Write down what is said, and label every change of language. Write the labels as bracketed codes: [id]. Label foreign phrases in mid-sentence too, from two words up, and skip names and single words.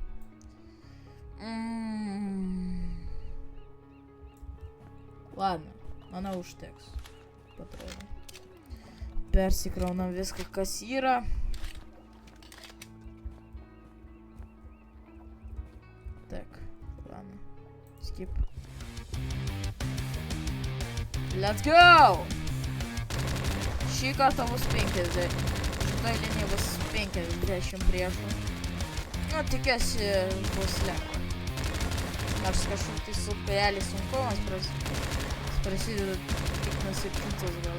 [lt] Ladno, manau užteks. Patrodo. Persikraunam viską, kas yra. [ru] Tak, ladno. [lt] Skip. [en] Let's go! [lt] Šį kartą bus 50. Šitoj linijai bus 50 priešų. Nu, tikiuosi bus lengva. Nors kažkur tai su kajelį sunkumas prasideda tik nuo 7 gal.